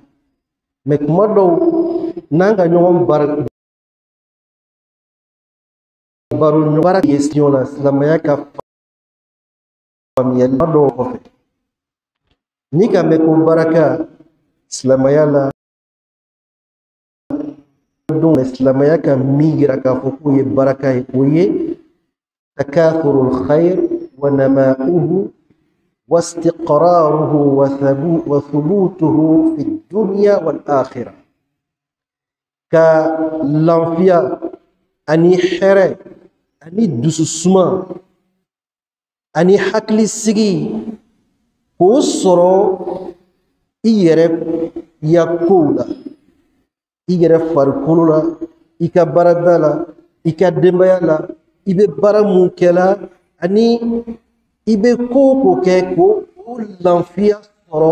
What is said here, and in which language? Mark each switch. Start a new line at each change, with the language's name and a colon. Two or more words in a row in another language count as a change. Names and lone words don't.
Bambara: Mais kuma dɔw n'an ka ɲɔgɔn baro ɲɔgɔn question la, silamɛya ka faamuyali dɔw kɔfɛ, ni ka mɛn ko baraka silamɛya la don, silamɛya ka min yira k'a fɔ k'o ye baraka ye, o ye
Arabic: تكاثر الخير ونماؤه واستقراره وثبوته في الدنيا والآخرة.
Bambara: Ka lafiya ani hɛrɛ ani dususuma ani hakilisigi k'o sɔrɔ i yɛrɛ ya kow la, i yɛrɛ farikolo la, i ka baarada la, i ka denbaya la, i bɛ baara mun kɛla, ani i bɛ ko o ko kɛ k'o lafiya sɔrɔ.